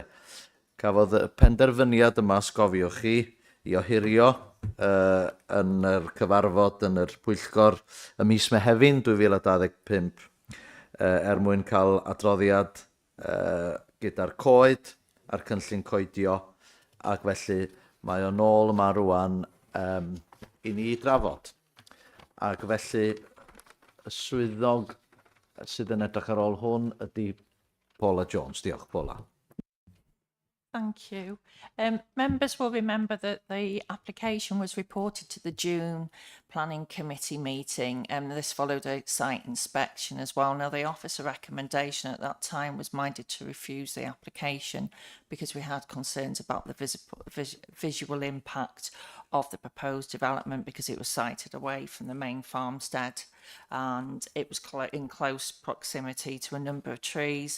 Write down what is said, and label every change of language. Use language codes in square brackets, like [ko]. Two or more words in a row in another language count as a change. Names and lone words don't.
[cy] Cafodd y penderfyniad yma, sgofiwch chi, i ohirio yn yr cyfarfod yn yr Pwyllgor y mis Mehefin 2025 mwyn cael adroddiad gyda'r coed a'r cynllun coedio, ac felly mae o'n ôl yma rwan i ni drafod. Ac felly y swyddog sydd yn edrych ar ôl hwn ydy Paula Jones. Diolch, Paula. [en] Thank you. Members will remember that the application was reported to the June Planning Committee meeting, and this followed a site inspection as well. Now, the officer recommendation at that time was minded to refuse the application because we had concerns about the visual impact of the proposed development, because it was sited away from the main farmstead and it was in close proximity to a number of trees.